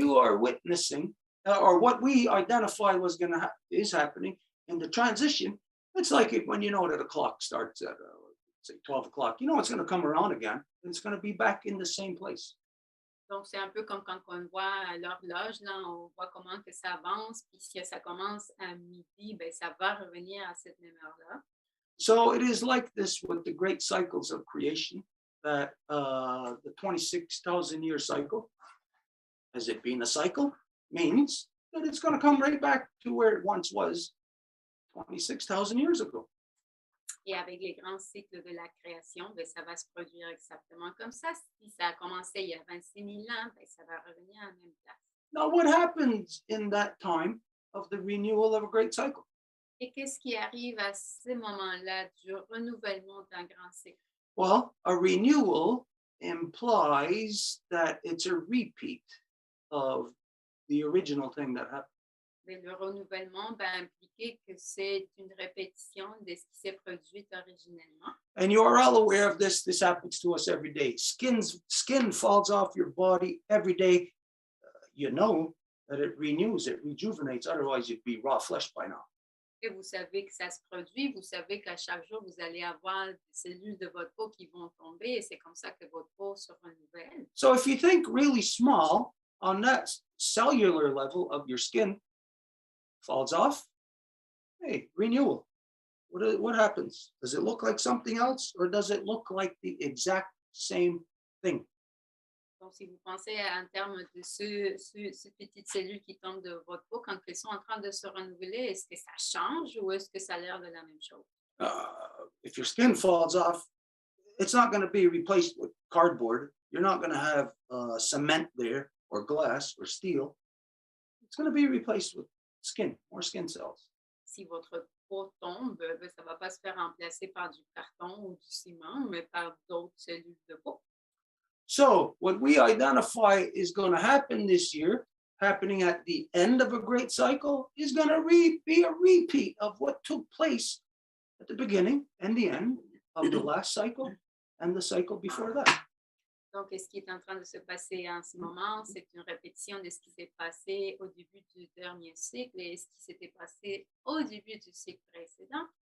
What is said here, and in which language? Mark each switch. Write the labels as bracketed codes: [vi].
[en] you are witnessing, or what we identify was is happening in the transition, it's like when you know that a clock starts at say 12 o'clock, you know it's going to come around again, and it's going to be back in the same place. [fr] Donc, c'est un peu comme quand on voit l'horloge, là, on voit comment que ça avance, puis si ça commence à midi, ben, ça va revenir à cette même heure-là. [en] So it is like this with the great cycles of creation, that the 26,000-year cycle, as it being a cycle, means that it's going to come right back to where it once was 26,000 years ago. [fr] Et avec les grands cycles de la création, ben, ça va se produire exactement comme ça. Si ça a commencé il y a 26 000 ans, ben, ça va revenir à la même place. [en] Now, what happens in that time of the renewal of a great cycle? [fr] Et qu'est-ce qui arrive à ce moment-là du renouvellement d'un grand cycle? [en] Well, a renewal implies that it's a repeat of the original thing that happened. [fr] Mais le renouvellement va impliquer que c'est une répétition de ce qui s'est produit originellement. [en] And you are all aware of this. This happens to us every day. Skin falls off your body every day. You know that it renews, it rejuvenates. Otherwise, you'd be raw flesh by now. [fr] Et vous savez que ça se produit, vous savez qu'à chaque jour, vous allez avoir des cellules de votre peau qui vont tomber et c'est comme ça que votre peau se renouvelle. [en] So if you think really small on that cellular level of your skin, falls off, hey, renewal. What happens? Does it look like something else or does it look like the exact same thing? [fr] Donc, si vous pensez en termes de ces petites cellules qui tombent de votre peau, quand elles sont en train de se renouveler, est-ce que ça change ou est-ce que ça a l'air de la même chose? [en] If your skin falls off, it's not going to be replaced with cardboard. You're not going to have cement there or glass or steel. It's going to be replaced with skin, more skin cells. [fr] Si votre peau tombe, ben, ça ne va pas se faire remplacer par du carton ou du ciment, mais par d'autres cellules de peau. [en] So what we identify is going to happen this year, happening at the end of a great cycle, is going to be a repeat of what took place at the beginning and the end of the last cycle and the cycle before that. [fr] Donc, ce qui est en train de se passer en ce moment, c'est une répétition de ce qui s'est passé au début du dernier cycle et ce qui s'était passé au début du cycle précédent.